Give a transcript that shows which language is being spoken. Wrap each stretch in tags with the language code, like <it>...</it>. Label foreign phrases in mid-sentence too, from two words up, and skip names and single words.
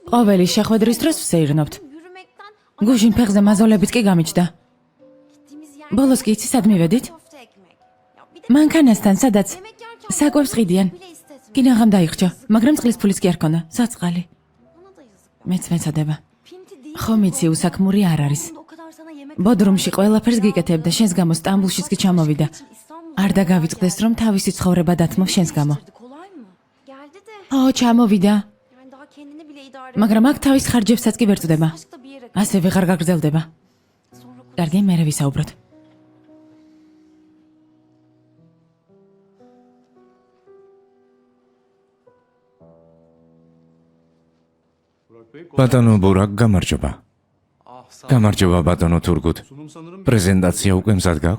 <ka>ყოველი შეხვედრის დროს ვსეირნობთ.</ka> <tr>yürümekten</tr> <ka>გუშინ ფეხზე მაზოლებიც კი გამიჩნდა.</ka> <tr>gittiğimiz yer</tr> <ka>ბოლოს კი იცი სად მივედით?</ka> <tr>köfte ekmek. Ya bir de</tr> <ka>მანქანასთან, სადაც</ka> <tr>yemek yerken</tr> <ka>საკვებს ყიდიან.</ka> <tr>bile istedim.</tr> <ka>კინაღამ დაიხჭო, მაგრამ წყლის ფულიც კი არ ქონდა. საწყალი.</ka> <tr>Bana da yazık.</tr> <ka>მეც მეცადება.</ka> <tr>Pinti değil.</tr> <ka>ხომ იცი უსაქმური არ არის.</ka> <tr>O kadar sana yemek</tr> <ka>ბოდრუმში ყველაფერს გიკეთებ და შენს გამო სტამბულშიც კი ჩამოვიდა. არ დაგავიწყდეს რომ თავისი ცხოვრება დათმო შენს გამო.</ka> <tr>kolay mı? Geldi de</tr> <ka>ო, ჩამოვიდა.</ka> <tr>yani daha kendini bile idare</tr> <ka>მაგრამ აქ თავის ხარჯებსაც კი ვერ წდება.</ka> <tr>Aşk da bir yere</tr> <ka>ასე ვეღარ გაგრძელდება.</ka> <tr>sonra</tr> <ka>კარგი, მერე ვისაუბროთ. ბატონო ბურაკ, გამარჯობა. გამარჯობა ბატონო თურგუთ. პრეზენტაცია უკვე მზად გაქვთ?</ka>